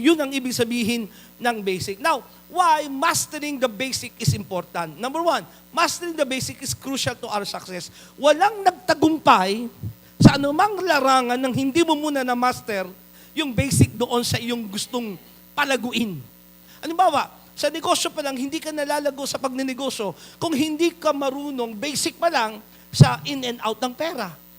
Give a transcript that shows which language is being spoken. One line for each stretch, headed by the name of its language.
Filipino: Yun ang ibig sabihin ng basic.
English: Now, why mastering the basic is important? Number one, mastering the basic is crucial to our success.
Filipino: Walang nagtagumpay sa anumang larangan nang hindi mo muna na-master yung basic doon sa iyong gustong palaguin. Halimbawa, sa negosyo pa lang, hindi ka nalalago sa pagninegosyo kung hindi ka marunong, basic pa lang, sa in and out ng pera.